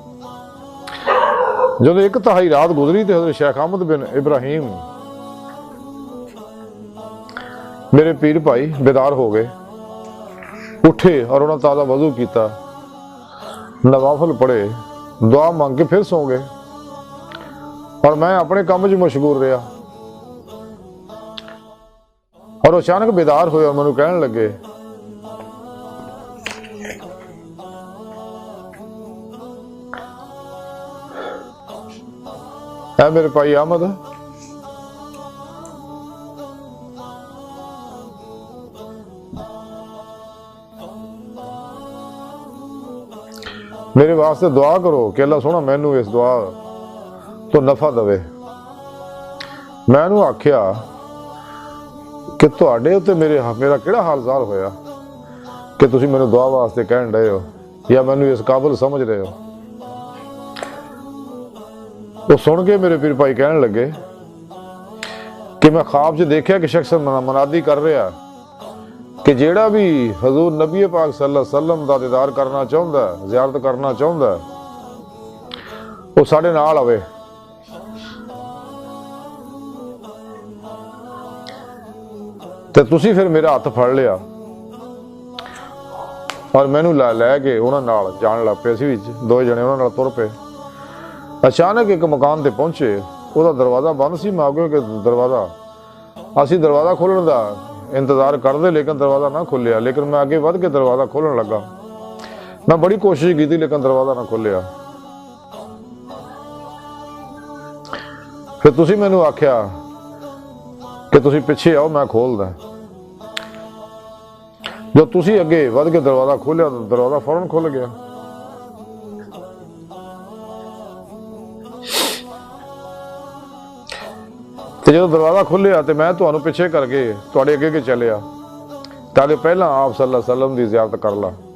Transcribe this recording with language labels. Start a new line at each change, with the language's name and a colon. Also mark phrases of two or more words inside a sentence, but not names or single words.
Punjabi: جب 1/3 رات گزری تے حضرت شیخ احمد بن ابراہیم میرے پیر بھائی بیدار ہو گئے، اٹھے اور انہوں نے تازہ وضو کیتا، نوافل پڑھے، دعا مانگ کے پھر سو گئے اور میں اپنے کام وچ مشغول رہا۔ اور اچانک بیدار ہوئے اور مینوں کہن لگے اے میرے بھائی احمد، میرے واسطے دعا کرو کہ اللہ سونا مینوں اس دعا تو نفع دے۔ میں انہوں آکھیا کہ تواڈے تے میرا کیڑا حال زار ہویا کہ تسی مینوں دعا واسطے کہن رہے ہو یا مینوں اس قابل سمجھ رہے ہو۔ وہ سن کے میرے پیر بھائی کہنے لگے کہ میں خواب سے دیکھا کہ شخص منادی کر رہا کہ جیڑا بھی حضور نبی پاک
Arabic: صلی اللہ علیہ وسلم
Punjabi: دا دیدار کرنا چاہندا ہے، زیارت کرنا چاہندا ہے، وہ ساڈے نال آوے۔ تے تسی پھر میرا ہاتھ پھڑ لیا اور مینوں لے کے انہاں نال جان لگ پے، اسی وچ 2 جنے انہاں نال تر پے۔ اچانک ایک مکان تے پہنچے، وہ دروازہ بند سی، میں آگے کہ اسی دروازہ کھولن دا انتظار کر دے لیکن دروازہ نہ کھلیا، لیکن میں آگے ود کے دروازہ کھولن لگا، میں بڑی کوشش کی تھی لیکن دروازہ نہ کھلیا۔ ਫਿਰ ਤੁਸੀਂ ਮੈਨੂੰ ਆਖਿਆ ਕਿ ਤੁਸੀਂ ਪਿੱਛੇ ਆਓ, ਮੈਂ ਖੋਲਦਾ। ਜੋ ਤੁਸੀਂ ਅੱਗੇ ਵੱਧ ਕੇ ਦਰਵਾਜ਼ਾ ਖੋਲਿਆ ਤਾਂ ਦਰਵਾਜ਼ਾ ਫੌਰਨ ਖੁੱਲ ਗਿਆ। ਤੇ ਜਦੋਂ ਦਰਵਾਜ਼ਾ ਖੁੱਲਿਆ ਤੇ ਮੈਂ ਤੁਹਾਨੂੰ ਪਿੱਛੇ ਕਰਕੇ ਤੁਹਾਡੇ ਅੱਗੇ ਚੱਲਿਆ ਤਾਂ ਕਿ ਪਹਿਲਾਂ ਆਪ
Arabic: صلى الله عليه وسلم
Punjabi: ਦੀ ਜ਼ਿਆਰਤ ਕਰ ਲਾ।